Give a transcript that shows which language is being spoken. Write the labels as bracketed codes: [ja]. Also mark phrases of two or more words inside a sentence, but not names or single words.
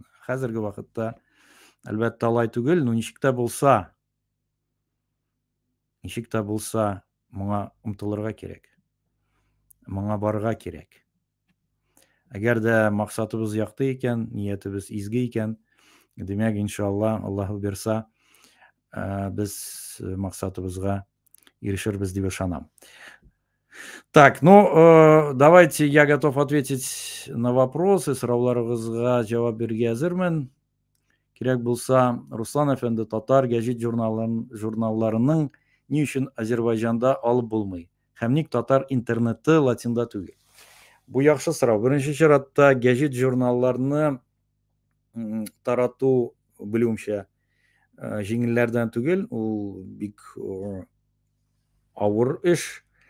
[tt] Хәзерге вакытта әлбәттә алай түгел, но ничек тә булса моңа омтылырга кирәк. Моңа барырга кирәк. Әгәр дә максатыбыз якты икән, ниятебез изге икән, демәк, иншалла, Аллаһ бирса, без максатыбызга ирешербез дип ышанам. [ru] Так, давайте, я готов ответить на вопросы, [tt] сорауларыгызга җавап бирергә әзермен. Кирәк булса, Руслан әфәнде, татар гәҗит журналларының ни өчен Азербайҗанда алып булмый? Һәм ник татар интернеты латинда түгел? Бу яхшы сорау. Беренче чиратта гәҗит журналларны тарату белүемчә җиңелләрдән түгел, ул бик авыр эш.